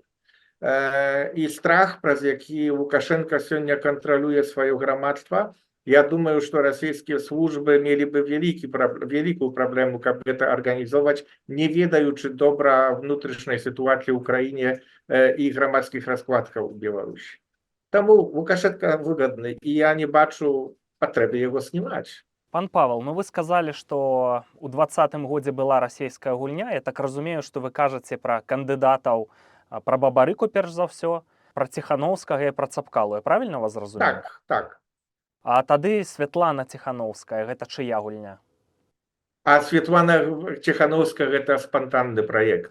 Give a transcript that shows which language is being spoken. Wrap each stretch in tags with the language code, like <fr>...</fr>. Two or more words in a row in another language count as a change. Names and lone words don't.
<be>І страх, праз які Лукашенко сёння кантралюе сваё грамадства, я думаю, што расійскія службы мелі бы вялікую праблему, каб гэта арганізоўваць, не ведаючы добра внутрышняй сітуацыі ў краіне і грамадскіх раскладкаў у Беларусі. Таму Лукашенко выгодны, і я не бачу патрэбы яго знімаць. Пан Павел,</be> <ru>ну вы сказали, что</ru> <be>у 2020 годзе была расійская гульня. Я так разумею, что вы кажаце пра кандыдатаў, пра Бабарыку перш за ўсё, пра Ціхановскага і пра Цапкалу.</be> <ru>Я правильно вас</ru> <be>зразумеў? Так, так. А тады Святлана Ціхановская, гэта чыя гульня? А Светлана Ціхановская гэта спантанны праект.</be>